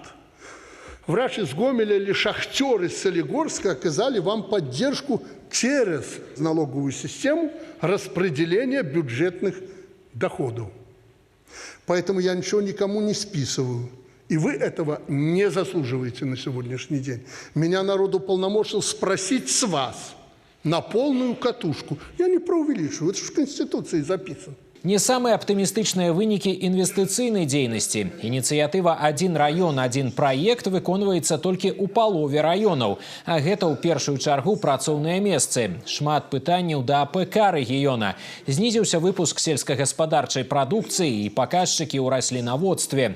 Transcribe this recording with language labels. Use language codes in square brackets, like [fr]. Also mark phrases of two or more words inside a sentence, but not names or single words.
[ru] Врач из Гомеля или шахтер из Солигорска оказали вам поддержку через налоговую систему распределения бюджетных доходов. Поэтому я ничего никому не списываю. И вы этого не заслуживаете на сегодняшний день. Меня народ уполномочил спросить с вас на полную катушку. Я не преувеличиваю, это же в Конституции записано. [be] Не самыя аптымістычныя вынікі інвестыцыйнай дзейнасці. Ініцыятыва «Адзін раён, адзін праект» выконваецца толькі ў палове раёнаў. А гэта ў першую чаргу працоўныя месцы. Шмат пытанняў да АПК рэгіёна. Знізіўся выпуск сельскагаспадарчай прадукцыі і паказчыкі ў раслінаводстве.